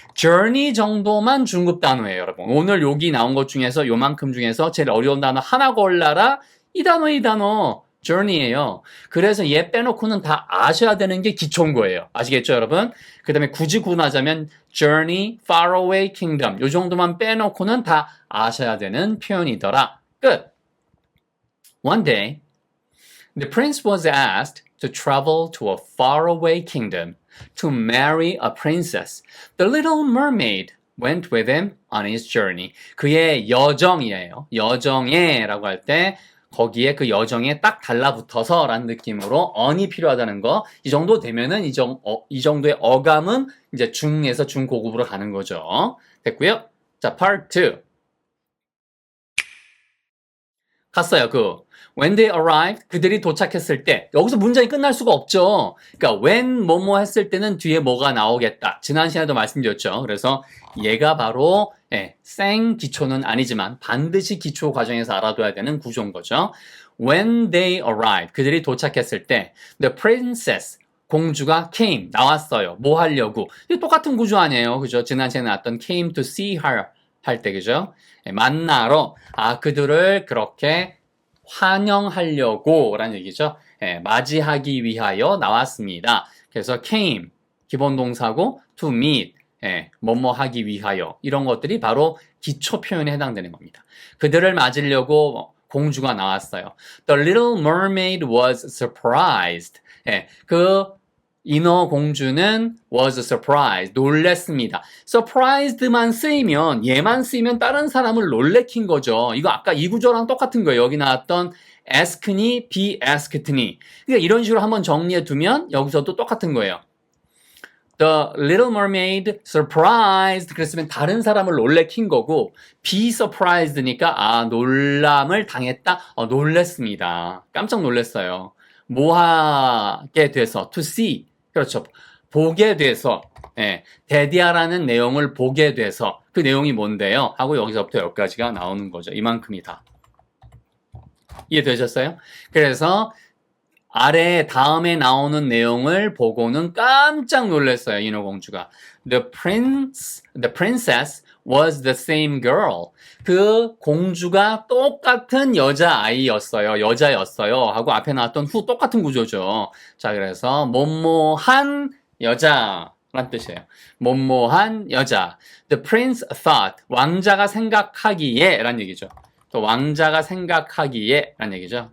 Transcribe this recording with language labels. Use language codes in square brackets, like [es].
[ko] journey 정도만 중급 단어예요, 여러분. 오늘 여기 나온 것 중에서 요만큼 중에서 제일 어려운 단어 하나 골라라. 이 단어. journey예요. 그래서 얘 빼놓고는 다 아셔야 되는 게 기초인 거예요. 아시겠죠, 여러분? 그 다음에 굳이 구분하자면 journey, [en] far away kingdom [ko] 요 정도만 빼놓고는 다 아셔야 되는 표현이더라. 끝. [en] One day, the prince was asked to travel to a faraway kingdom to marry a princess. The little mermaid went with him on his journey. [ko] 그의 여정이에요. 여정에라고 할 때 거기에 그 여정에 딱 달라붙어서 라는 느낌으로 on이 필요하다는 거. 이 정도 되면은 이 정도의 어감은 이제 중에서 중고급으로 가는 거죠. 됐고요. 자, part 2. 갔어요. [en] when they arrived, [ko] 그들이 도착했을 때 여기서 문장이 끝날 수가 없죠. 그러니까 when 뭐뭐 했을 때는 뒤에 뭐가 나오겠다. 지난 시간에도 말씀드렸죠. 그래서 얘가 바로 생 기초는 아니지만 반드시 기초 과정에서 알아둬야 되는 구조인 거죠. [en] When they arrived, [ko] 그들이 도착했을 때 [en] the princess, [ko] 공주가 came, 나왔어요. 뭐 하려고. 이게 똑같은 구조 아니에요. 그죠? 지난 시간에 나왔던 [en] came to see her [ko] 할 때, 그죠? 만나러, 그들을 그렇게 환영하려고 라는 얘기죠. 예, 맞이하기 위하여 나왔습니다. 그래서 came, 기본 동사고 [en] to meet, [ko] 예, 뭐뭐 하기 위하여 이런 것들이 바로 기초 표현에 해당되는 겁니다. 그들을 맞으려고 공주가 나왔어요. [en] The little mermaid was surprised. [ko] 예, 그 인어 공주는 [en] was surprised. [ko] 놀랬습니다. surprised만 쓰이면 얘만 쓰이면 다른 사람을 놀래킨 거죠. 이거 아까 이 구조랑 똑같은 거예요. 여기 나왔던 ask니, be asked니. 그러니까 이런 식으로 한번 정리해 두면 여기서도 똑같은 거예요. [en] The Little Mermaid surprised [ko] 그랬으면 다른 사람을 놀래킨 거고 [en] be surprised [ko] 니까 놀람을 당했다. 놀랬습니다. 깜짝 놀랐어요. 뭐 하게 돼서 [en] to see [ko] 그렇죠. 보게 돼서 데디아라는 내용을 보게 돼서 그 내용이 뭔데요? 하고 여기서부터 여기까지가 나오는 거죠. 이만큼이 다. 이해되셨어요? 그래서 아래 다음에 나오는 내용을 보고는 깜짝 놀랐어요. 인어공주가. [en] The princess was the same girl. [ko] 그 공주가 똑같은 여자아이였어요. 여자였어요. 하고 앞에 나왔던 who 똑같은 구조죠. 자, 그래서 뭐뭐한 여자란 뜻이에요. 뭐뭐한 여자. [en] The prince thought. [ko] 왕자가 생각하기에 라는 얘기죠. 또 왕자가 생각하기에 라는 얘기죠.